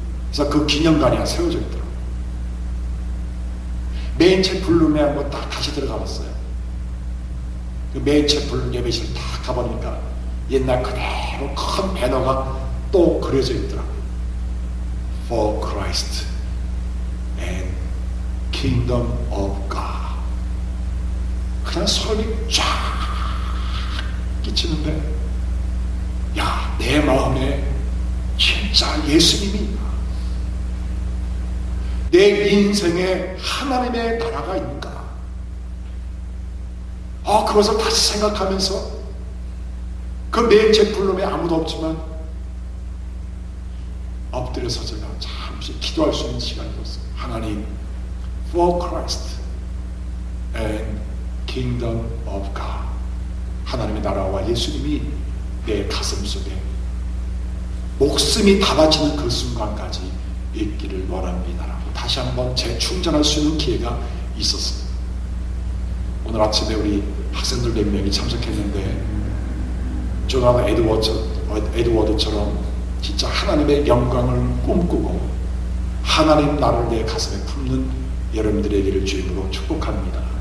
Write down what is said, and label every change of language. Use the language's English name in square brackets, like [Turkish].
[Korean] 그래서 그 기념관이 하나 세워져 있더라고요. 메인 채플룸에 한번 딱 다시 들어가 봤어요. 그 메인 채플룸 예배실 딱 가보니까 옛날 그대로 큰 배너가 또 그려져 있더라고요. [English] For Christ and Kingdom of God. [Korean] 그냥 소름이 쫙 끼치는데, 야, 내 마음에 진짜 예수님이 있나? 내 인생에 하나님의 나라가 있는가? 그것을 다시 생각하면서 그 메인 제플룸에 아무도 없지만 엎드려서 제가 잠시 기도할 수 있는 시간이었어요. 하나님, [English] For Christ and Kingdom of God. [Korean] 하나님의 나라와 예수님이 내 가슴 속에 목숨이 다 바치는 그 순간까지 있기를 원합니다라고 다시 한번 재충전할 수 있는 기회가 있었어요. 오늘 아침에 우리 학생들 4명이 참석했는데, 조나단 에드워드처럼 진짜 하나님의 영광을 꿈꾸고 하나님 나라를 내 가슴에 품는 여러분들의 길을 주임으로 축복합니다.